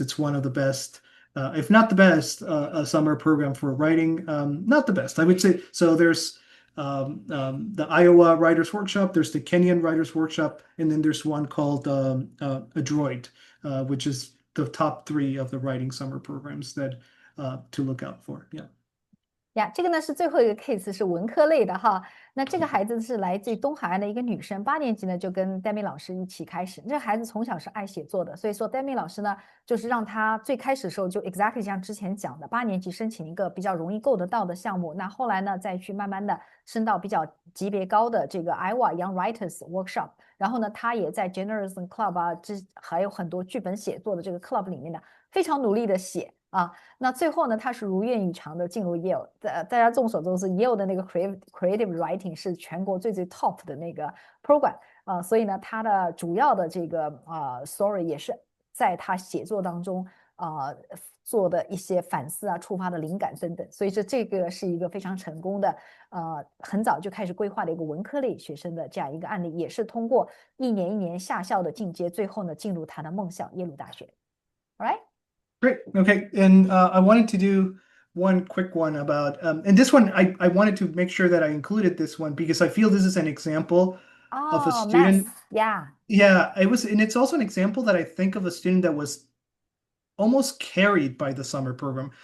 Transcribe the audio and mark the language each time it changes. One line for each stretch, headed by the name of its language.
English: It's one of the best, if not the best, summer program for writing. Not the best, I would say. So there's the Iowa Writers Workshop, there's the Kenyan Writers Workshop, and then there's one called Adroit, which is the top 3 of the writing summer programs that to look out for. Yeah.
Chinese: 呀，这个呢是最后一个 case， 是文科类的哈。那这个孩子是来自于东海岸的一个女生，8年级呢就跟 Demmy 老师一起开始。这个孩子从小是爱写作的，所以说 Demmy 老师呢就是让他最开始的时候就 exactly 像之前讲的，8年级申请一个比较容易够得到的项目，那后来呢再去慢慢的升到比较级别高的这个 Iowa Young Writers Workshop。然后呢，他也在 Journalism Club 啊，还有很多剧本写作的这个 club 里面呢，非常努力的写。那最后呢，他是如愿以偿的进入 Yale。大家众所周知 ，Yale 的那个 creative writing 是全国最 top 的那个 program 所以呢，他的主要的这个story 也是在他写作当中做的一些反思啊、触发的灵感等等。所以这个是一个非常成功的很早就开始规划的一个文科类学生的这样一个案例，也是通过一年一年下校的进阶，最后呢进入他的梦校耶鲁大学。
English: All right. Great. Okay. And I wanted to do one quick one about, and this one, I wanted to make sure that I included this one because I feel this is an example of a Oh, math. student. Yeah. Yeah, it was, and it's also an example that I think of a student that was almost carried by the summer program.